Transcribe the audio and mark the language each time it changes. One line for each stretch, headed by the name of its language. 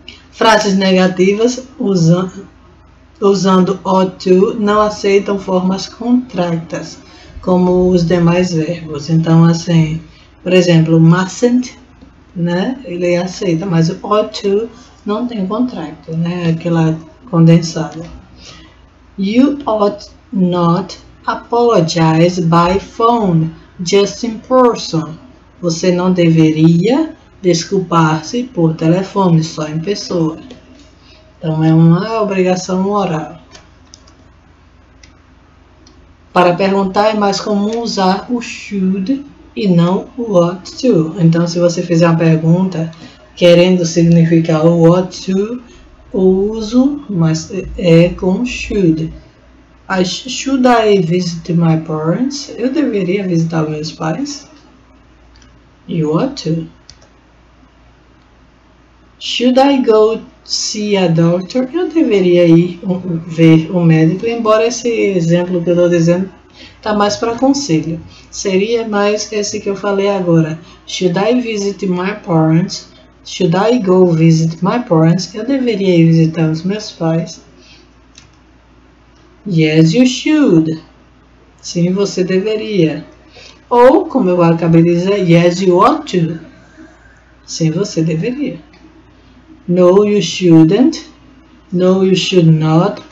Portuguese: Frases negativas usando ought to não aceitam formas contractas, como os demais verbos. Então, assim, por exemplo, mustn't, né? Ele aceita, mas o ought to não tem contracto, né? Aquela condensada.
English: You ought not apologize by phone, just in person.
Portuguese: Você não deveria desculpar-se por telefone, só em pessoa. Então, é uma obrigação moral. Para perguntar, é mais comum usar o should e não o ought to. Então, se você fizer uma pergunta querendo significar o ought to, o uso mas é com should.
English: Should I visit my parents?
Portuguese: Eu deveria visitar meus pais.
English: You ought to. Should I go see a doctor?
Portuguese: Eu deveria ir ver um médico, embora esse exemplo que eu estou dizendo está mais para conselho. Seria mais esse que eu falei agora.
English: Should I visit my parents? Should I go visit my parents?
Portuguese: Eu deveria ir visitar os meus pais.
English: Yes, you should.
Portuguese: Sim, você deveria. Ou, como eu acabei de dizer,
English: yes, you ought to.
Portuguese: Sim, você deveria.
English: No, you shouldn't. No, you should not.